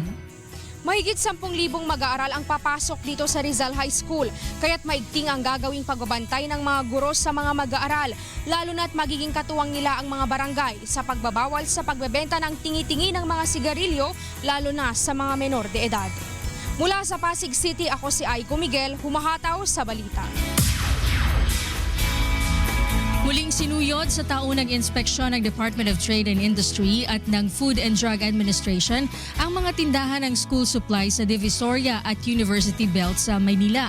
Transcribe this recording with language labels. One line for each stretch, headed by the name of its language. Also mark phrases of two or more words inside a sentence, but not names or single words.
Filipino: Mahigit 10,000 mag-aaral ang papasok dito sa Rizal High School, kaya't maigting ang gagawing pagbabantay ng mga guro sa mga mag-aaral, lalo na't magiging katuwang nila ang mga barangay sa pagbabawal sa pagbebenta ng tingi-tingi ng mga sigarilyo, lalo na sa mga menor de edad. Mula sa Pasig City, ako si Aiko Miguel, humahataw sa balita. Muling sinuyod sa taunang inspeksyon ng Department of Trade and Industry at ng Food and Drug Administration ang mga tindahan ng
English: school supplies
Filipino: sa Divisoria at University Belt sa Maynila.